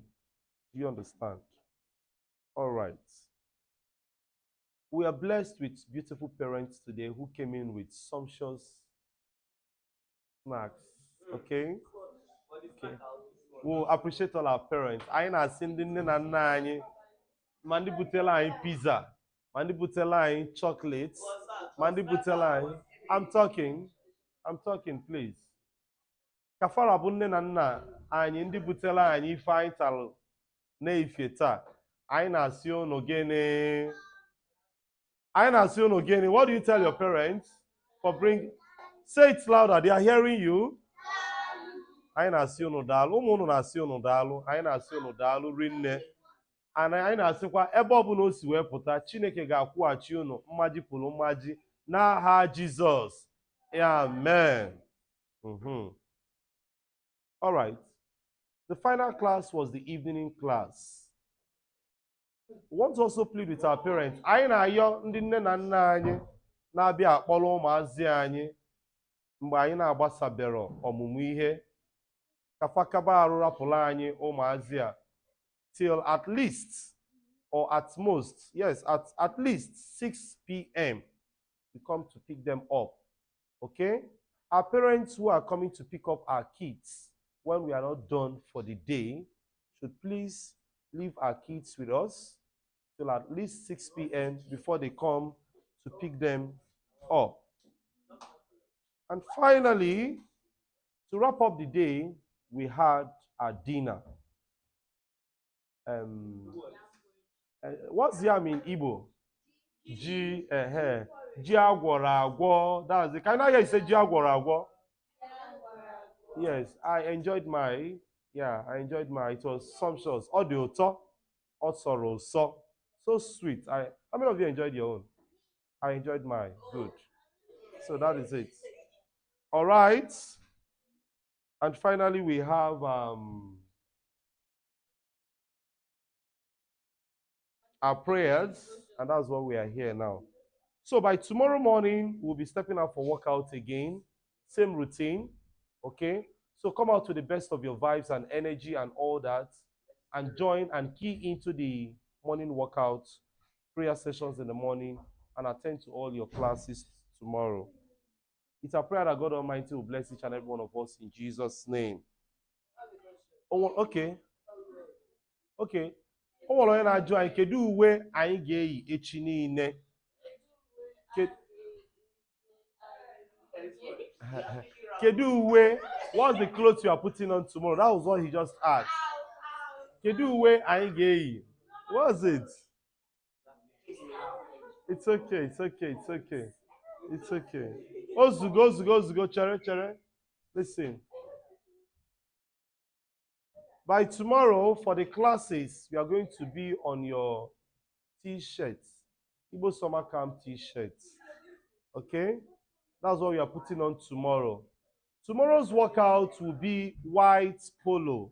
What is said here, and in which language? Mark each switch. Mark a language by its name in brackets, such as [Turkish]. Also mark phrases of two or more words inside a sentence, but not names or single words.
[English] Do you understand? All right. We are blessed with beautiful parents today who came in with sumptuous snacks, okay? Okay. We'll appreciate all our parents. [Igbo] Anyị na-asị ndị nne na nna anyị, ma ndị butela anyị pizza, ma ndị butela anyị chocolates, ma ndị butela anyị. [English] I'm talking, please. [Igbo] Kafara bụ nne na nna anyị ndị butela anyị ife anyị talụ na-efe taa. Anyị na-asị unu gịnị? Anyị na-asị unu gịnị? [English] What do you tell your parents for bring? Say it louder. They are hearing you. [Igbo] Anyị na-asị unu daalụ. Ụmụ unu na-asị unu daalụ. Anyị na-asị unu daalụ rinne. Anyị na-asịkwa ebe ọbụla o si wee pụta, Chineke ga-akwụghachi unu mmaji pụrụ mmaji n'aha Jizọs. [English] Amen. All right. The final class was the evening class. We want to also plead with our parents. [Igbo] Anyị na-ayọ ndị nne na nna anyị na-abịa akpọrọ ụmụazị anyị mgbe anyị na-agbasabere ọmụmụ ihe ka fakaba arụ rapụrụ anyị ụmụazị a [English] till at least or at most, yes, at least 6 p.m. we come to pick them up. Okay? Our parents who are coming to pick up our kids when we are not done for the day should please leave our kids with us till at least 6 p.m. before they come to pick them up. And finally, to wrap up the day, we had our dinner. What's yam in Igbo? [Igbo] Ji agwọrọ agwọ. [English] That's it. Can I hear you say [Igbo] ji agwọrọ agwọ? [English] Yes, I enjoyed my. It was sumptuous. [Igbo] Ọ dị ụtọ, ọ sọrọ ụsọ. [English] So sweet. How many of you enjoyed your own? I enjoyed mine. Good. So that is it. All right. And finally, we have our prayers, and that's why we are here now. So by tomorrow morning, we'll be stepping out for workout again. Same routine, okay? So come out to the best of your vibes and energy and all that, and join and key into the morning workouts, prayer sessions in the morning, and attend to all your classes tomorrow. It's a prayer that God Almighty will bless each and every one of us in Jesus' name. Oh, okay. Okay. [Igbo] O nwere onye na-ajụ anyị kedu uwe anyị ga-eyi echi niile? Kedu uwe? [English] What's the clothes you are putting on tomorrow? That was what he just asked. [Igbo] Kedu uwe anyị ga-eyi? [English] What's it? It's okay, it's okay, it's okay. It's okay. [Igbo] Ozugo, ozugo, ozugo, chere, chere. [English] Listen. By tomorrow, for the classes, you are going to be on your t-shirts. Igbo Summer Camp t-shirts. Okay? That's what we are putting on tomorrow. Tomorrow's workout will be white polo.